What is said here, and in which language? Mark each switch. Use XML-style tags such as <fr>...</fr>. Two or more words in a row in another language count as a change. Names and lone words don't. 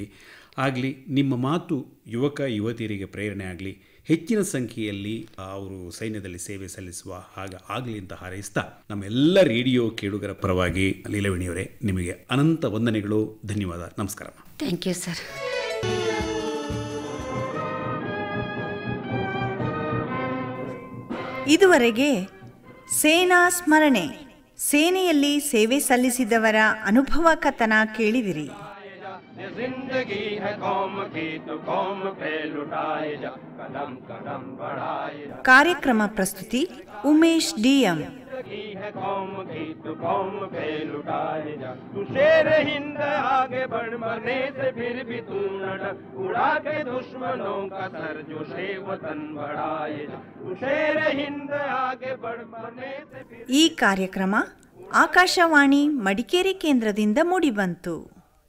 <kn>ಆಗಲಿ, ನಿಮ್ಮ ಮಾತು ಯುವಕ ಯುವತಿಯರಿಗೆ ಪ್ರೇರಣೆ ಆಗಲಿ, ಹೆಚ್ಚಿನ ಸಂಖ್ಯೆಯಲ್ಲಿ ಅವರು ಸೈನ್ಯದಲ್ಲಿ ಸೇವೆ ಸಲ್ಲಿಸುವ ಆಗಲಿ ಅಂತ ಹಾರೈಸ್ತಾ ನಮ್ಮೆಲ್ಲ ರೇಡಿಯೋ ಕೇಳುಗರ ಪರವಾಗಿ ಲೀಲಾವೇಣಿಯವರೇ ನಿಮಗೆ ಅನಂತ ವಂದನೆಗಳು, ಧನ್ಯವಾದ, ನಮಸ್ಕಾರ.</kn> <en>thank you sir.</en> <kn>ಇದುವರೆಗೆ ಸೇನಾ ಸ್ಮರಣೆ, ಸೇನೆಯಲ್ಲಿ ಸೇವೆ ಸಲ್ಲಿಸಿದವರ ಅನುಭವ ಕಥನ ಕೇಳಿದಿರಿ.</kn> <hi>जिंदगी है कौम की तो कौम पे लुटाए जा, कदम कदम बढ़ाए जा.</hi> <kn>ಕಾರ್ಯಕ್ರಮ ಪ್ರಸ್ತುತಿ ಉಮೇಶ್ ಡಿಎಂ.</kn> <hi>जिंदगी है कौम की तो कौम पे लुटाए जा. तू शेर हिंद आगे बढ़, मरने से फिर भी तू न डर, उड़ा के दुश्मनों का सर जो शे वतन बढ़ाए जा. तू शेर हिंद आगे बढ़, मरने से फिर.</hi> <kn>ಈ ಕಾರ್ಯಕ್ರಮ ಆಕಾಶವಾಣಿ ಮಡಿಕೇರಿ ಕೇಂದ್ರದಿಂದ ಮೂಡಿಬಂತು.</kn>